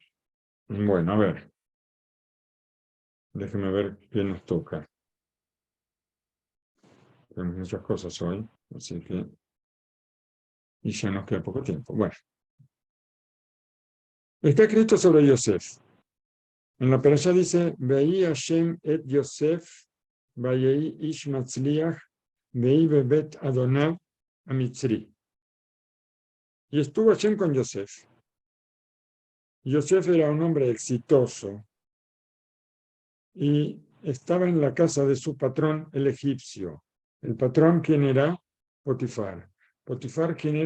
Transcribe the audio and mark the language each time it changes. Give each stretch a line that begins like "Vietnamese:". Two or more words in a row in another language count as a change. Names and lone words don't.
Spanish: Bueno, a ver. Déjeme ver qué nos toca. Tenemos muchas cosas hoy, así que... Y ya nos queda poco tiempo. Bueno. Está escrito sobre Yosef. En la perashá dice,
Hebrew: ויהי ה' את יוסף, ויהי איש מצליח, ויהי בבית אדניו המצרי.
Spanish: Y estuvo Hashem con Yosef. Yosef era un hombre exitoso y estaba en la casa de su patrón, el egipcio. El patrón, ¿quién era? Potifar. Potifar, ¿quién era?